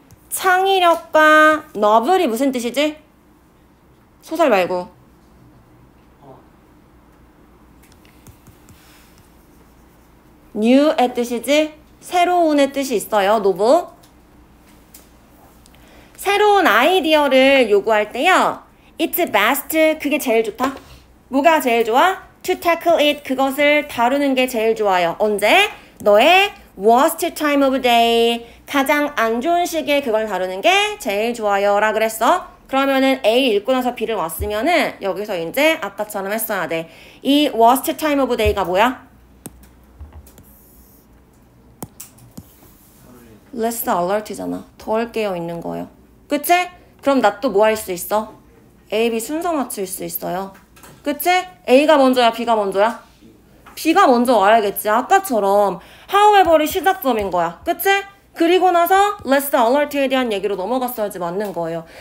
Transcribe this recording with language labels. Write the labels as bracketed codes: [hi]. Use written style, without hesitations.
[ko] 창의력과 너블이 무슨 뜻이지? 소설 말고 new의 뜻이지? 새로운의 뜻이 있어요. 노브. 새로운 아이디어를 요구할 때요. [en] It's best. [ko] 그게 제일 좋다. 뭐가 제일 좋아? [en] To tackle it. [ko] 그것을 다루는 게 제일 좋아요. 언제? 너의 [en] worst time of day. [ko] 가장 안 좋은 시기에 그걸 다루는 게 제일 좋아요 라 그랬어. 그러면은 A 읽고 나서 B를 왔으면은 여기서 이제 아까처럼 했어야 돼. 이 [en] worst time of day [ko] 가 뭐야? [en] less alert잖아. [ko] 덜 깨어 있는 거예요. 그치? 그럼 나 또 뭐 할 수 있어? A, B 순서 맞출 수 있어요. 그치? A가 먼저야? B가 먼저야? B가 먼저 와야겠지. 아까처럼 however이 시작점인 거야. 그치? 그리고 나서 less alert에 대한 얘기로 넘어갔어야지 맞는 거예요.